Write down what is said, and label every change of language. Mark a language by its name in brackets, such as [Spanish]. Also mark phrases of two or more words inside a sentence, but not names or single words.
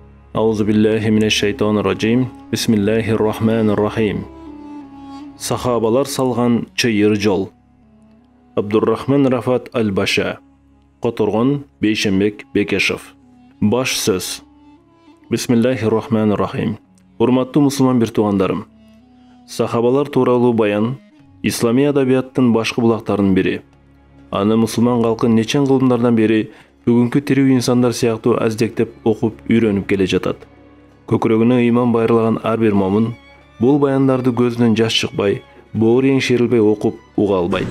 [Arabic] أعوذ بالله من الشيطان الرجيم. بسم الله الرحمن الرحيم. [Kyrgyz] Сахабалар салган чыйыр жол. Абдуррахман Рафат Аль-Баша. Которгон Бейшембек Бекешев. Баш сөз. [Arabic] بسم الله الرحمن الرحيم. [Kyrgyz] Урматтуу мусулман бир туугандарым. Сахабалар тууралуу баян ислами адабияттын башкы булактарынын бири. Аны мусулман калкы нечен кылымдардан бери бүгүнкү тирүү инсандар сыяктуу аздектеп окуп үйрөнүп келе жатат. Көкүрөгүнө ыйман байырлаган ар бир момун бул баяндарды көзүнөн жаш чыкпай, боору еңшерилбей окуп уга албайт.